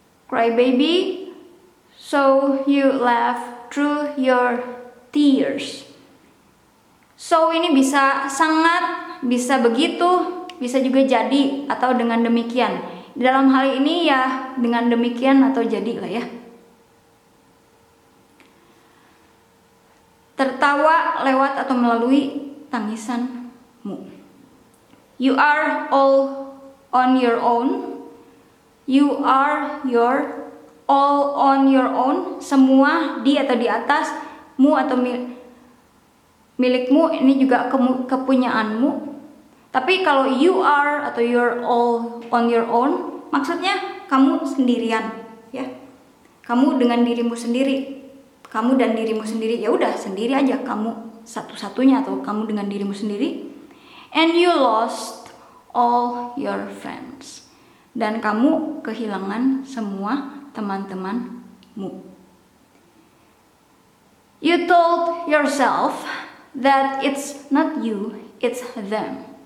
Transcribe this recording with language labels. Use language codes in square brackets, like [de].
[en] Cry baby, so you laugh through your tears. [id] So ini bisa sangat, bisa begitu, bisa juga jadi atau dengan demikian. Dalam hal ini ya dengan demikian atau jadi lah ya. Tertawa lewat atau melalui tangisanmu. [en] You are all on your own. You are your all on your own. [id] Semua di atau di atas, mu atau milikmu, ini juga kepunyaanmu. Tapi kalau [en] you are [id] atau [en] you're all on your own, [id] maksudnya kamu sendirian ya. Kamu dengan dirimu sendiri. Kamu dan dirimu sendiri, ya udah sendiri aja, kamu satu-satunya atau kamu dengan dirimu sendiri. [en] And you lost all your friends. [id] Dan kamu kehilangan semua teman-temanmu. [en] You told yourself that it's not you, it's them.